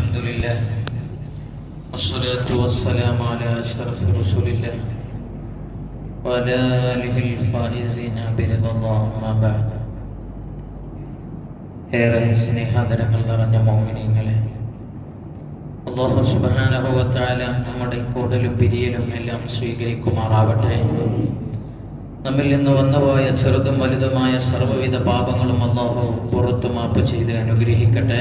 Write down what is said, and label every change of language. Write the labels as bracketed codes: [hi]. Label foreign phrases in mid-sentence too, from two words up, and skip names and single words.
[ar] لله والصلاة والسلام على أشرف رسول الله وعلى آله الفائزين برضا الله أما بعد. [ml] ഏറെ സ്നേഹാദരങ്ങൾ നിറഞ്ഞ മുഅ്മിനീങ്ങളെ, [ar] الله سبحانه وتعالى [ml] നമ്മുടെ കൂടലും പിരിയലും എല്ലാം സ്വീകരിക്കുമാറാവട്ടെ. നമ്മിൽ നിന്ന് വന്നുപോയ ചെറുതും വലുതുമായ സർവ്വവിധ പാപങ്ങളും അല്ലാഹു പുറത്തു മാപ്പ് ചെയ്ത് അനുഗ്രഹിക്കട്ടെ.